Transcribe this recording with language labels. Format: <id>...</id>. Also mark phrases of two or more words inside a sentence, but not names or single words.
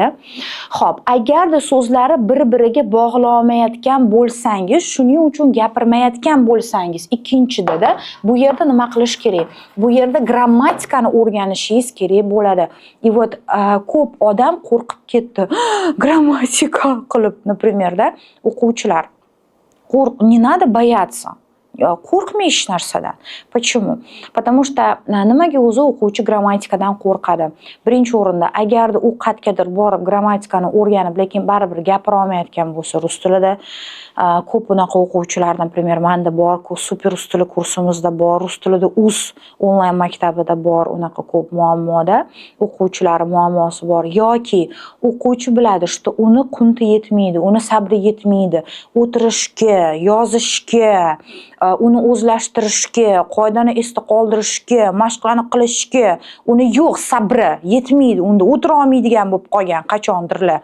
<uz>Xo'p, agarda so'zlari bir-biriga bog'lanmayotgan bo'lsangiz, shuning uchun gapirmayotgan bo'lsangiz, ikkinchida bu yerda nima qilish kerak? Bu yerda grammatikani o'rganishingiz kerak bo'ladi. Ko'p odam qo'rqib ketdi. Grammatika qilib, например, o'quvchilar.</uz> <ru>Не надо бояться.</ru> <uz>Qo'rqmay hech narsadan.</uz> <ru>Почему? Потому что</ru> <uz>nimaga o'zi o'quvchi grammatikadan qo'rqadi? Birinchi o'rinda, agarda u qatgadir borib grammatikani o'rganib, lekin baribir gapira olmayotgan bo'lsa rus tilida, ko'p unaqa o'quvchilar, например, menda bor, super rus tili kursimizda bor, rus tilida uz onlayn maktabida bor, unaqa ko'p muammoda o'quvchilar muammosi bor yoki o'quvchi biladi, что uni qunti yetmaydi, uni sabri yetmaydi, o'tirishga, yozishga, uni o'zlashtirishga, qoidani esda qoldirishga, mashqlarni qilishga, uni yo'q sabri yetmaydi, unda o'tira olmaydigan bo'lib qolgan qachondirlar.</uz>